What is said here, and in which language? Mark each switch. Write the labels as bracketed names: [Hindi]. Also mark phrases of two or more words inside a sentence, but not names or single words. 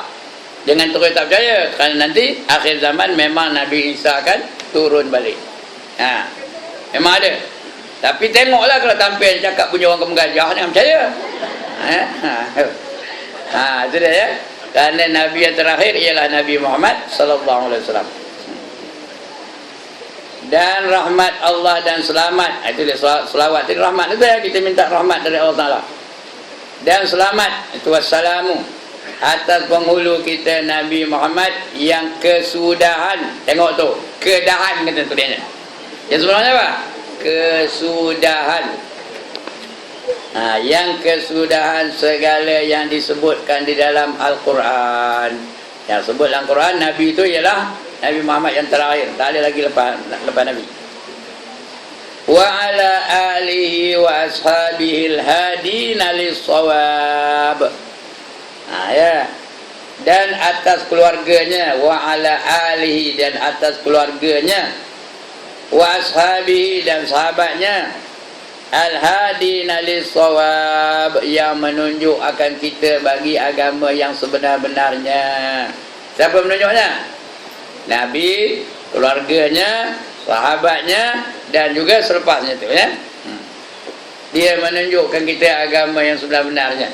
[Malay] Jangan terus tak percaya, kerana nanti akhir zaman memang Nabi Isa akan turun balik. Memang ada. Tapi tengoklah kalau tampil cakap punya orang kemegajah, jangan percaya. Itu dia ya. Kerana Nabi yang terakhir ialah Nabi Muhammad [Arabic] صلى الله عليه وسلم. [Malay] Dan rahmat Allah dan selamat. Itu dia selawat. Itu rahmat itu ya, kita minta rahmat dari Allah Taala. Dan selamat itu wassalamu atas penghulu kita Nabi Muhammad yang kesudahan. Tengok tu, kedahan kata tu dia. Yang sebenarnya apa? Kesudahan. Yang kesudahan segala yang disebutkan di dalam Al-Quran. Yang sebut dalam Quran Nabi itu ialah Nabi Muhammad yang terakhir, tak ada lagi lepas Nabi. [Arabic] وعلى آله وأصحابه الهادين للصواب. [Malay] Ya. Dan atas keluarganya, [Arabic] وعلى آله, [Malay] dan atas keluarganya, [Arabic] وأصحابه, [Malay] dan sahabatnya, [Arabic] الهادين للصواب, [Malay] yang menunjuk akan kita bagi agama yang sebenar-benarnya. Siapa menunjuknya? Nabi, keluarganya, sahabatnya, dan juga selepasnya tu ya. Dia menunjukkan kita agama yang sebenar-benarnya.